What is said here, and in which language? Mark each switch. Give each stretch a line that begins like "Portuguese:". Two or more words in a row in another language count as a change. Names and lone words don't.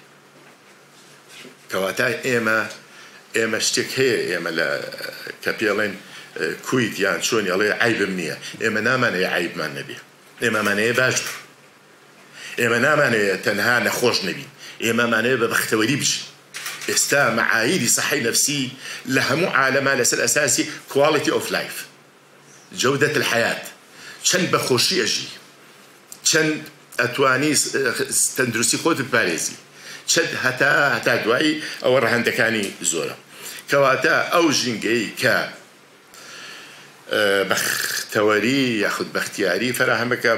Central Kurdish: کەواتە ئێمە شتێک هەیە ئێمە کە پێڵێن کویت یان چۆنی ئەڵێ عیبم نییە ئێمە نامانەیە عیبمان نەبێ ئێمەمانەیە باش ئێمە نامانەیە تەنها نەخۆش نەبین ئێمەمانەیە بە بەختەوەری بشین ئێستا مەعایری سەحەی نەفسی لە هەموو عالەما لەسەر ئەساسی
English: quality of life
Arabic: جەودەت الحەیات
Central Kurdish: چەند بەخۆشی ئەژی چەند ئەتوانی تەندروستی خۆت بپارێزی چەند هەتا دوایی ئەوە ڕەهەندەکانی زۆرە کەواتە ئەو ژینگەی کە بەختەوەری یاخود بەختیاری فراهەمەکە